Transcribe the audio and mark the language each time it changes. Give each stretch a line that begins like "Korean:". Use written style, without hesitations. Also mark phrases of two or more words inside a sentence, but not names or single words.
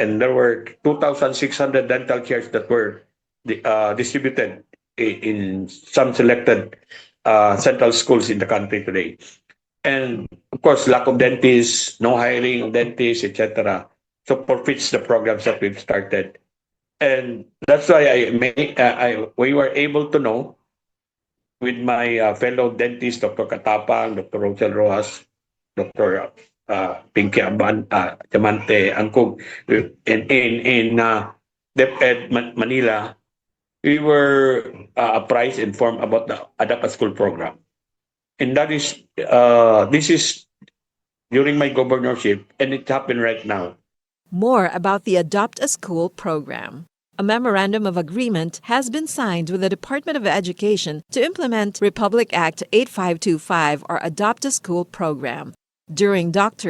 English: And there were 2,600 dental chairs that were distributed in some selected central schools in the country today. And of course, lack of dentists, no hiring of dentists, etc. So forfeits the programs that we've started. And that's why we were able to know with my fellow dentist, Dr. Katapang, Dr. Rosel Rojas, Dr. Pinky Diamante Angkog, in DepEd Manila, we were apprised, informed about the Adapt a School program. And that is, this is during my governorship, and it happened right now. More about the Adopt a School program. A memorandum of agreement has been signed with the Department of Education to implement Republic Act 8525 or Adopt a School program during Dr.